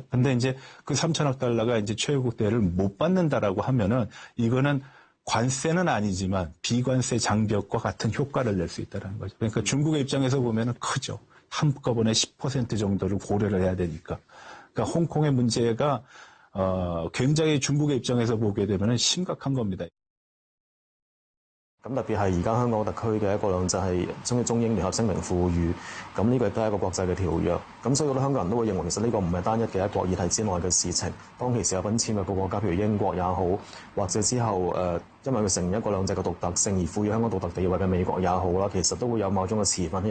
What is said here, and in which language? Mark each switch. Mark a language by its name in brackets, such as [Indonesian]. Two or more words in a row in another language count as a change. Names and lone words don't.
[Korean] 근데 이제 그 3천억 달러가 이제 최고국 대우를 못 받는다라고 하면은 이거는 관세는 아니지만 비관세 장벽과 같은 효과를 낼 수 있다는 거죠. 그러니까 중국의 입장에서 보면은 크죠. 한꺼번에 10% 정도를 고려를 해야 되니까. 그러니까 홍콩의 문제가 굉장히 중국의 입장에서 보게 되면 심각한 겁니다. [Cantonese] 咁特別係而家香港特區嘅一國兩制係中英聯合聲明賦予，咁呢個亦都係一個國際嘅條約。咁所以好多香港人都會認為其實呢個唔係單一嘅一國議題之內嘅事情。當其時有份簽嘅個國家，譬如英國也好，或者之後因為佢承認一國兩制嘅獨特性而賦予香港獨特地位嘅美國也好啦，其實都會有某種嘅持份喺入。